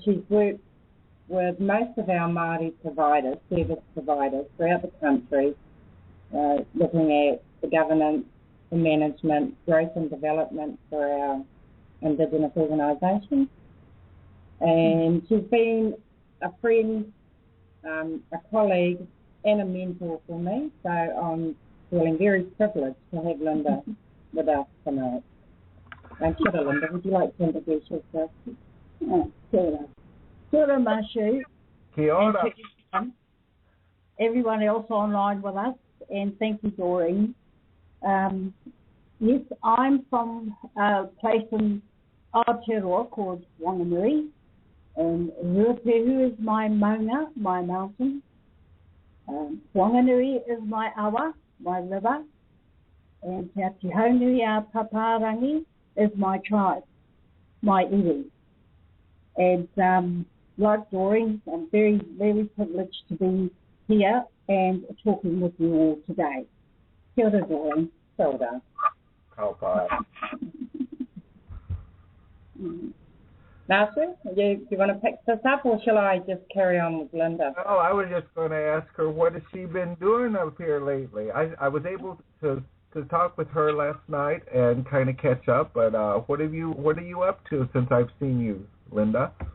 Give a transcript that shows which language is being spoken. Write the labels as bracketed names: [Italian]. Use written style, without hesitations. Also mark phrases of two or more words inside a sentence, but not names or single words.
[English] She's worked with most of our Maori providers, service providers throughout the country, looking at the governance, the management, growth and development for our Indigenous organisations. And she's been a friend, a colleague and a mentor for me, so I'm feeling very privileged to have Linda with us tonight. [Māori] And kia ora, Linda, would you like to introduce yourself? Oh, kia ora. Kia ora, Marshu. Kia ora. [English] Everyone else online with us, and thank you, Doreen. Yes, I'm from a place in Aotearoa called Whanganui, and Ruapehu is my maunga, my mountain. Whanganui is my awa, my river, and Atihaunui-a-paparangi is my tribe, my iwi. And like Doreen, I'm very, very privileged to be here and talking with you all today. [Māori] Kia ora, Doreen. Kia ora. Kaupai. [English] Marcia, you want to pick this up, or shall I just carry on with Linda? No, I was just going to ask her, what has she been doing up here lately? I was able to talk with her last night and kind of catch up, but what are you up to since I've seen you, Linda?